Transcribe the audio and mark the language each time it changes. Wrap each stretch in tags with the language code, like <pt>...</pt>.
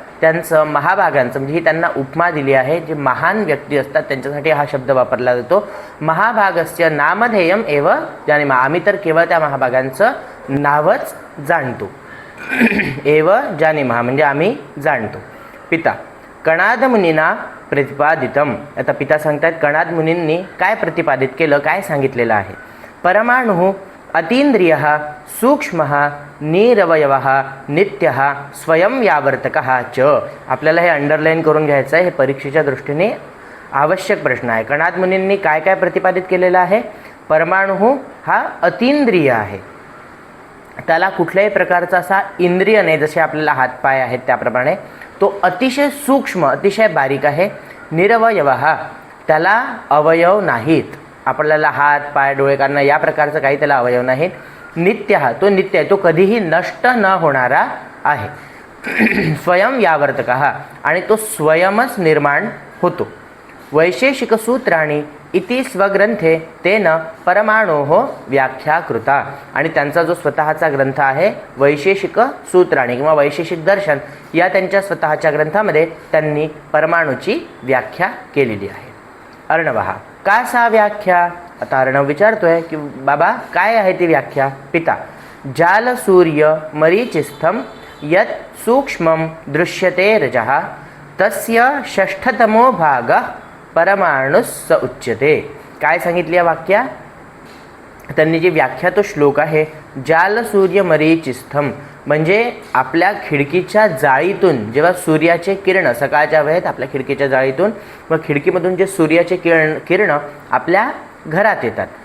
<mr>त्यांचं महाभागांचं म्हणजे ही त्यांना उपमा दिली आहे. जे महान व्यक्ती असतात त्यांच्यासाठी हा शब्द वापरला जातो.</mr> <sa>महाभागस्य नामधेयम एव जानीमः.</sa> <mr>आम्ही तर केवळ त्या महाभागांचं नावच जाणतो.</mr> <sa>एव जानीमः</sa> <mr>म्हणजे आम्ही जाणतो.</mr> <sa>पिता कणाद मुनींना प्रतिपादितम.</sa> <mr>आता पिता सांगतात कणाद मुनींनी काय प्रतिपादित केलं, काय सांगितलेलं आहे.</mr> <sa>परमाणु अतींद्रिय सूक्ष्म निरवयव नित्य स्वयं यावर्तक च.</sa> <mr>आपल्याला हे अंडरलाईन करून घ्यायचं आहे. हे परीक्षेच्या दृष्टीने आवश्यक प्रश्न आहे. कणाद मुनींनी काय काय प्रतिपादित केलेलं आहे. परमाणु हा अतींद्रिय आहे. त्याला कुठल्याही प्रकारचा असा इंद्रिय नाही, जसे आपल्याला हातपाय आहेत त्याप्रमाणे. तो अतिशय सूक्ष्म, अतिशय बारीक आहे. निरवयव त्याला अवयव नाहीत. आपल्याला हात पाय डोळे कान या प्रकारचं काही त्याला अवयव नाहीत. नित्य तो नित्य आहे, तो कधीही नष्ट न होणारा आहे. स्वयं यावर्तक आणि तो स्वयंच निर्माण होतो.</mr> <sa>वैशेषिक सूत्राणी इति स्वग्रंथे तेन परमाणोः व्याख्या कृता.</sa> <mr>आणि त्यांचा जो स्वतःचा ग्रंथ आहे वैशेषिक सूत्राणी किंवा वैशेषिक दर्शन या त्यांच्या स्वतःच्या ग्रंथामध्ये त्यांनी परमाणूची व्याख्या केलेली आहे.</mr> <sa>अर्णवः का सा व्याख्या.</sa> <mr>आता अर्णव विचारतोय की बाबा काय आहे ती व्याख्या.</mr> <sa>पिता जाल सूर्य मरीचिस्थम यत् सूक्ष्मं दृश्यते रजः तस्य षष्ठतमो भागः परमाणुस्स उच्यते.</sa> <mr>काय सांगितली या वाक्या. त्यांनी जी व्याख्या तो श्लोक आहे जाल सूर्य मरीचिस्थम म्हणजे आपल्या खिडकीच्या जाळीतून जेव्हा सूर्याचे किरण सकाळच्या वेळेत आपल्या खिडकीच्या जाळीतून व खिडकीमधून जे सूर्याचे किरण आपल्या घरात येतात.</mr>